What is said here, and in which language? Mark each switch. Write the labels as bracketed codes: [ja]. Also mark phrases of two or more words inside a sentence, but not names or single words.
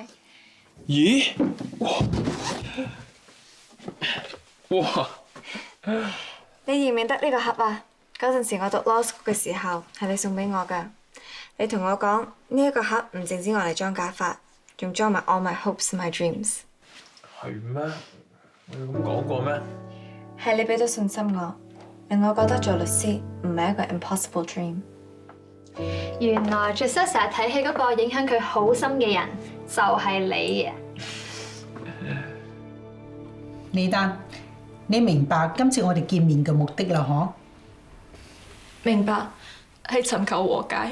[yue] 咦？哇！你認唔認得呢個盒啊？嗰陣時我讀 [en] law school [yue] 嘅時候，係你送俾我㗎。你同我講呢一個盒唔淨止我嚟裝假髮，仲裝埋 [en] all my hopes my dreams。 [yue] 係咩？我有咁講過咩？係你俾咗信心我，令我覺得做律師唔係一個 [en] impossible dream。 [yue] 原來 Giselle 成日睇戲嗰個影響佢好深嘅人就係你啊！李丹，你明白今次我哋見面嘅目的啦，嗬？明白，係尋求和解。